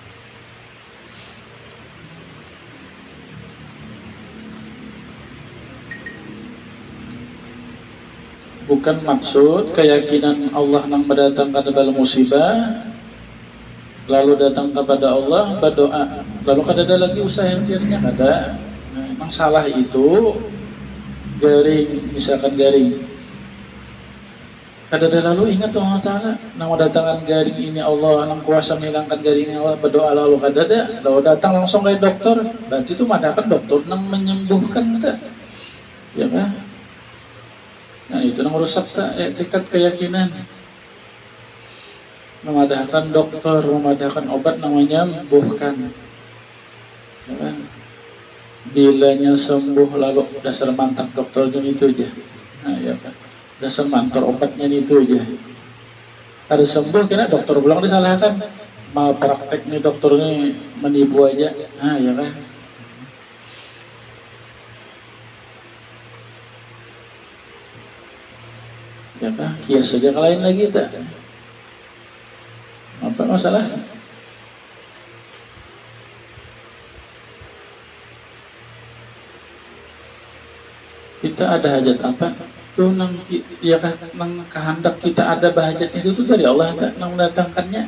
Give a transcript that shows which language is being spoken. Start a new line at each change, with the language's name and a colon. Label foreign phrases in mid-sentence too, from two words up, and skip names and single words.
Indonesian: Bukan maksud keyakinan Allah yang mendatangkan bala musibah, lalu datang kepada Allah berdoa, lalu kada ada lagi usaha yang tirnya kada. Memang salah itu garing, misalkan garing.
Banjar: Kada ada lalu ingat Allah Ta'ala nang mendatangkan garing ini Allah, nang kuasa menghilangkan garing ini Allah, berdoa lalu kada ada. Lalu datang langsung kayak dokter, berarti itu madakan dokter nang menyembuhkan kita.
Indonesian: Ya kan? Nah itu yang merusak tingkat keyakinan. Memadahkan dokter, memadahkan obat namanya menyembuhkan. Ya kan?
Banjar: Bilanya sembuh lalu dasar mantap dokternya itu aja. Nah ya kan, dasar mantap obatnya itu aja. Ada sembuh kira dokter bilang disalahkan.
Indonesian: Mal praktek nih dokternya menipu aja. Nah ya kan. Ya kan, kias saja ke lain lagi tak. Apa masalah? Kita ada hajat apa?
Banjar: Tuh nang ya kan, nang kehendak kita ada bahajat itu tuh dari Allah tak, nang mendatangkannya.